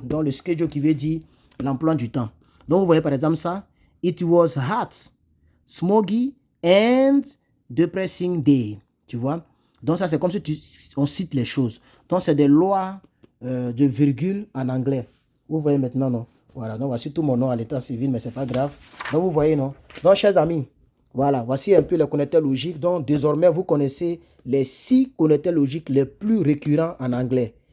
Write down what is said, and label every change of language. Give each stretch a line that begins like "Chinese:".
French: Donc, le schedule qui veut dire l'emploi du temps. Donc, vous voyez par exemple ça.
English: It was hot, smoggy, and depressing day.
French: Tu vois? Donc, ça, c'est comme si on cite les choses. Donc, c'est des lois de virgule en anglais. Vous voyez maintenant, non? Voilà. Donc, voici tout mon nom à l'état civil, mais c'est pas grave. Donc, vous voyez, non? Donc, chers amis, voilà. Voici un peu les connecteurs logiques. Donc, désormais, vous connaissez les 6 connecteurs logiques les plus récurrents en anglais.